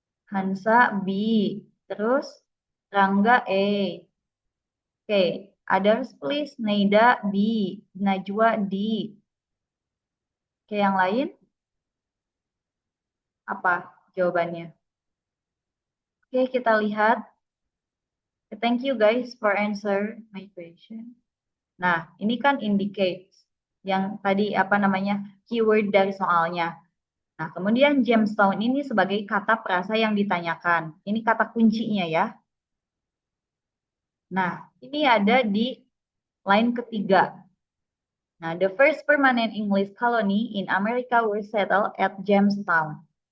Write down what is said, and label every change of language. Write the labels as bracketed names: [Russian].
[Indonesian] Hansa B. Terus Rangga A. [English] Oke, others please. Neida B. Najwa D. [Indonesian] Oke, yang lain apa jawabannya? Oke, kita lihat. [English] Thank you guys for answer my question. [Indonesian] Nah, ini kan indicates yang tadi apa namanya keyword dari soalnya. Nah, kemudian Jamestown ini sebagai kata frasa yang ditanyakan. Ini kata kuncinya ya. Nah, ini ada di line ketiga. [English] Nah, the first permanent English colony in America was settled at Jamestown.